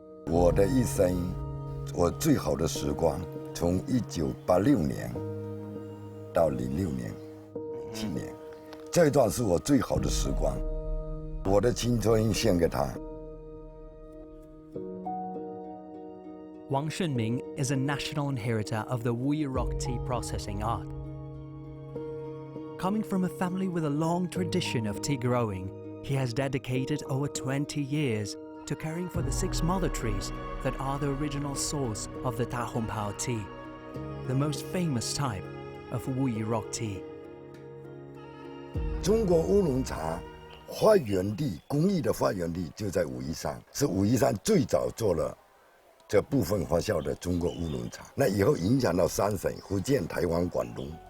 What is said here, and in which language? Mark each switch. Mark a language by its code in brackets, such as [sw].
[zh] 我的一生，我最好的时光，从1986年到06年、7年，这一段是我最好的时光，我的青春献给他。 [en] Wang Shunming is a national inheritor of the Wuyi Rock Tea processing art. Coming from a family with a long tradition of tea growing, he has dedicated over 20 years to caring for the 6 mother trees that are the original source of the Dahongpao tea, the most famous type of Wuyi Rock Tea. [zh] 中国乌龙茶发源地，工艺的发源地就在武夷山，是武夷山最早做了这部分发酵的中国乌龙茶。那以后影响到3省：福建、台湾、广东。